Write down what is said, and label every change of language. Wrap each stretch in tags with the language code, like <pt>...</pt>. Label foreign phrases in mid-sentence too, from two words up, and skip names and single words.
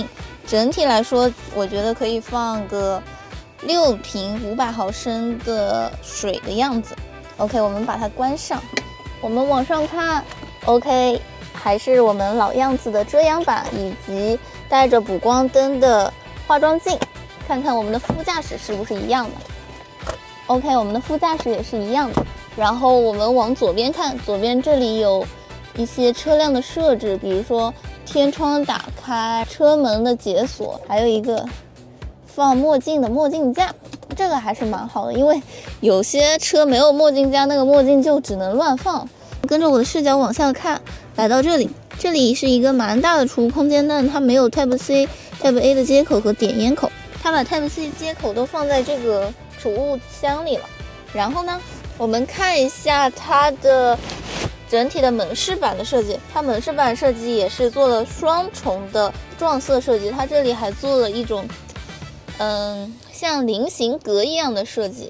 <zh>整體來說，我覺得可以放個6瓶500毫升的水的樣子。OK， 我們把它關上，我們往上看 ，OK， 還是我們老樣子的遮陽板以及帶着補光燈的化妝鏡。看看我們的副駕駛是不是一樣的 ？OK，我們的副駕駛也是一樣的。然後我們往左邊看，左邊這裡有一些車輛的設置，比如說天窗打開、車門的解鎖，還有一個放墨鏡的墨鏡架，這個還是蠻好的，因為有些車沒有墨鏡架，那個墨鏡就只能亂放。跟着我的視角往下看，來到這裡，這裡是一個蠻大的儲物空間，但它沒有 Type-C、Type-A 的接口和點煙口。它把 Type-C 接口都放在這個儲物箱裡了。然後呢，我們看一下它的整體的門飾板的設計。它门飾板設計也是做了雙重的撞色設計，它這裡還做了一種像菱形格一樣的設計。</zh>